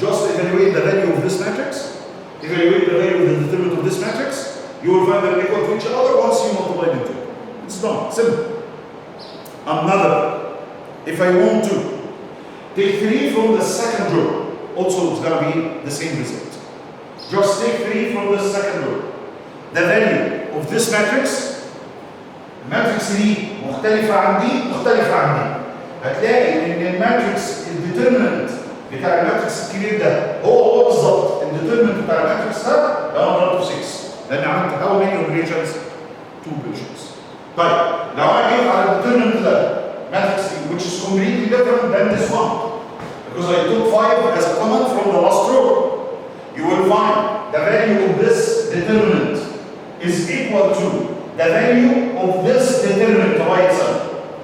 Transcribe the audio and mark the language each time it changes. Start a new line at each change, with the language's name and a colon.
English: Just evaluate the value of this matrix, evaluate the value of the determinant of this matrix, you will find them equal to each other once you multiply them two. It's done. Simple. Another, if I want to take 3 from the second row, also it's going to be the same result. Just take 3 from the second row. The value of this matrix, matrix
Arabic: دي مختلفة عن دي مختلفة عن دي. هتلاقي ان الماتريكس الديترمنت بتاع الماتريكس الكبير ده هو بالظبط الديترمنت بتاع الماتريكس ده لو انا ضربته 6 لان عملت
English: how many operations؟ 2 operations.
Arabic: طيب لو انا جيت على الديترمنت ده
English: matrix which is completely different than this one because I took 5 as a common from the last row, you will find the value of this determinant is equal to the value of this determinant by itself.